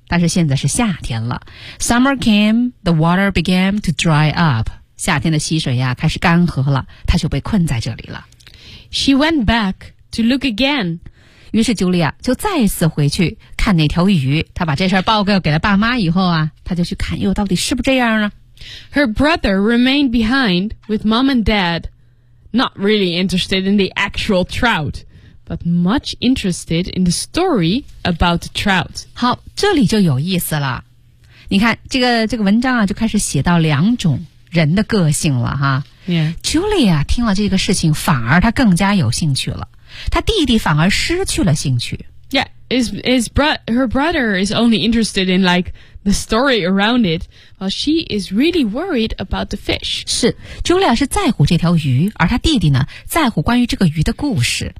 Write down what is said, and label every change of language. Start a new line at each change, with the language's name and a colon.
Chinese: 但是现在是夏天了 ，
English: summer came, the water began to dry up.
Chinese: 夏天的溪水呀，开始干涸了，它就被困在这里了。
English: She went back to look again.
Chinese: 于是 Julia 就再次回去看那条鱼。她把这事报告给了爸妈以后啊，她就去看，又到底是不是这样啊
English: ？Her brother remained behind with mom and dad. Not really interested in the actual trout, but much interested in the story about the trout.
Chinese: 好，这里就有意思了。你看，这个文章啊，就开始写到两种人的个性了哈。
English: Yeah.
Chinese: Julia 听了这个事情，反而他更加有兴趣了。他弟弟反而失去了兴趣。
English: Yeah, her brother is only interested in like the story around it, while she is really worried about the fish.
Chinese: 是 ，Julia 是在乎这条鱼，而他弟弟呢，在乎关于这个鱼的故事。